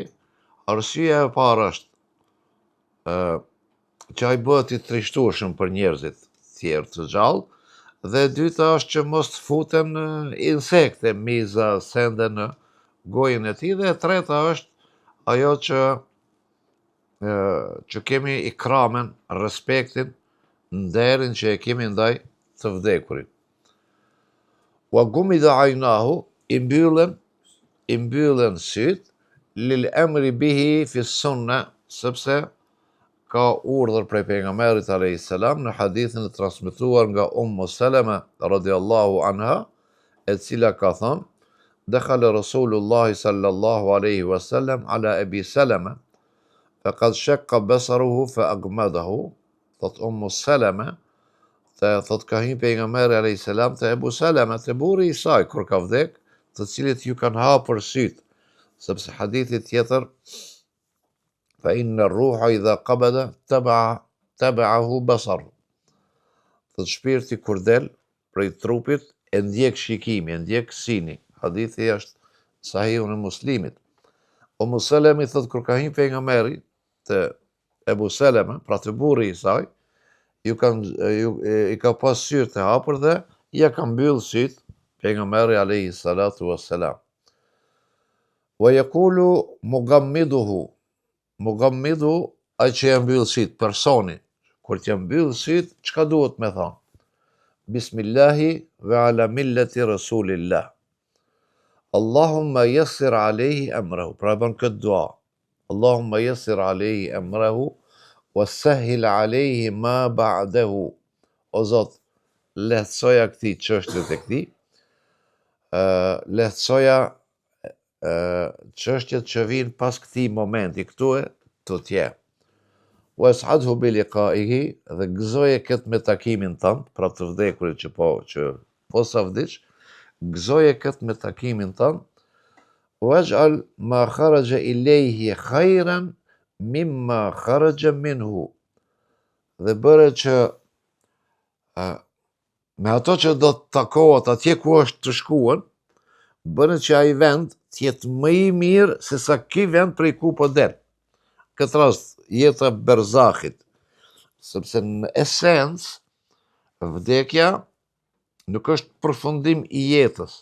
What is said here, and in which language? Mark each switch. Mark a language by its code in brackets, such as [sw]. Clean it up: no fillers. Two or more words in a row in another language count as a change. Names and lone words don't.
[sq] Arsyeja e parë është që ai bëhet I trishtueshëm për njerëzit tjerë të gjallë, dhe e dyta është që mos të futen insekte, miza, sende në gojën e tij, dhe e treta është ajo që kemi ikramen, respektin, nderin që e kemi ndaj të vdekurit. [ar] وغُمِّضت عيناه, [sq] I mbyllen syt, [ar] للأمر به في السنة, [sq] sepse ka urdhër prej pejgamberit [ar] عليه السلام [sq] në hadithin e transmetuar nga Ummu Salama [ar] رضي الله عنها, [sq] e cila ka thënë: [ar] دخل رسول الله صلى الله عليه وسلم على أبي سلمة فقد شق بصره فأغمضه. [sq] Thot Ummu Salama, thot ka hyrë pejgamberi [ar] عليه السلام [sq] te Abu Salama, te burri I saj kur ka vdek, të cilit ju kanë hapur syt, sepse hadithi tjetër [ar] فإن الروح إذا قبض تبعه البصر. [sq] Thot shpirti kur del prej trupit e ndjek shikimi, e ndjek sini. Hadithi është sahihun e Muslimit. Ummu Salama thot kur ka hyrë pejgamberi te Abu Salama, pra te burri I saj, I ka pas syt e hapur dhe ja ka mbyll syt pejgamberi [ar] عليه الصلاة والسلام. ويقول المغمض, [sq] ai që ja mbyll syt, personi, kur t'ja mbyll syt, çka duhet me thonë? [ar] بسم الله وعلى ملة رسول الله. اللهم يسر عليه أمره. [sq] Pra bën këtë dua. [ar] اللهم يسر عليه أمره وسهل عليه ما بعده. [sq] O Zot, lehtësoja këtij çështjet e këtij, lehtësoja çështjet që vijnë pas këtij momenti, këtu e të tje. [ar] وأسعده بلقائه, [sq] dhe gëzoje këtë me takimin tënd, pra të vdekurit që po sa vdiq, gëzoje këtë me takimin tënd. [ar] واجعل ما خرج إليه خيرا مما خرج منه. [sq] Dhe bëre që me ato që do të takohet atje ku është të shkuar, bëre që ai vend t'jetë më I mirë se sa ky vend prej ku po del. Këtë rast jeta berzahit, sepse në esencë vdekja nuk është përfundim I jetës.